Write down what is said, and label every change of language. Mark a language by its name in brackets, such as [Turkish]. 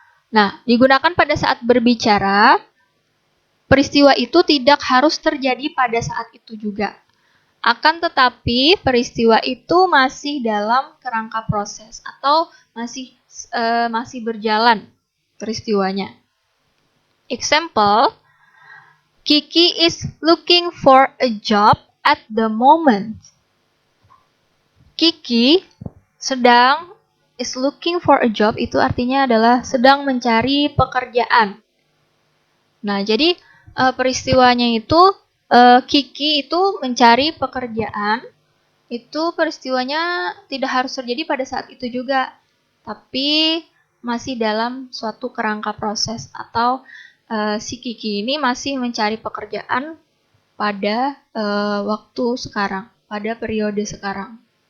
[Indonesian] Nah, digunakan pada saat berbicara, peristiwa itu tidak harus terjadi pada saat itu juga. Akan tetapi peristiwa itu masih dalam kerangka proses atau masih berjalan peristiwanya. [English] Example, Kiki is looking for a job at the moment. Kiki is looking for a job [Indonesian] itu artinya adalah sedang mencari pekerjaan. Nah, jadi peristiwanya itu Kiki itu mencari pekerjaan, itu peristiwanya tidak harus terjadi pada saat itu juga, tapi masih dalam suatu kerangka proses atau si Kiki ini masih mencari pekerjaan pada waktu sekarang, pada periode sekarang.